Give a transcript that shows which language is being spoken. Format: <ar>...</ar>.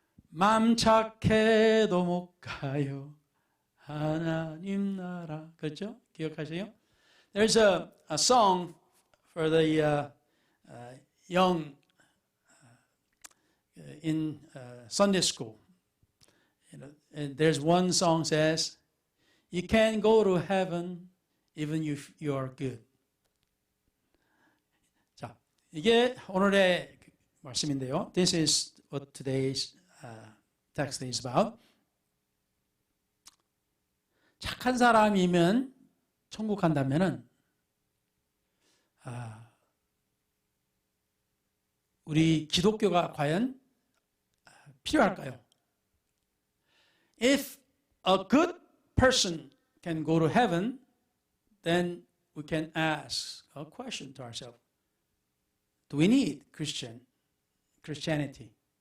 <ko>맘 착해도 못 가요 하나님 나라. 그렇죠? 기억하세요?</ko> <en>There's a song for the young in Sunday school. And there's one song says, "You can go to heaven even if you are good."</en> <ko>자, 이게 오늘의 말씀인데요.</ko> <en>This is what today's text is about.</en> <ko>착한 사람이면 천국 간다면은 우리 기독교가 과연 필요할까요?</ko> <en>If a good person can go to heaven, then we can ask a question to ourselves. Do we need Christianity?</en>